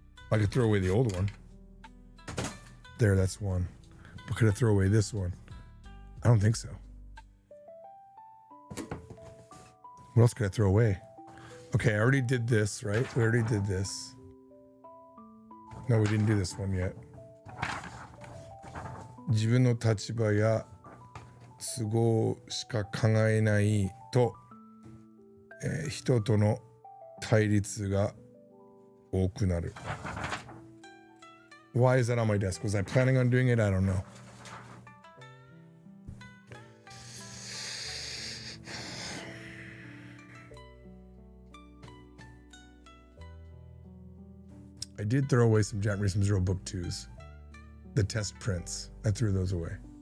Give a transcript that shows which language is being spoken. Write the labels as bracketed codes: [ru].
[en] I could throw away the old one. There, that's one. But could I throw away this one? I don't think so. What else could I throw away? Okay, I already did this, right? We already did this. No, we didn't do this one yet. [ja] 自分の立場や都合しか考えないと、人との対立が多くなる. [en] Why is that on my desk? Was I planning on doing it? I don't know. I did throw away some Japanese Zero Book 2s. The test prints. I threw those away.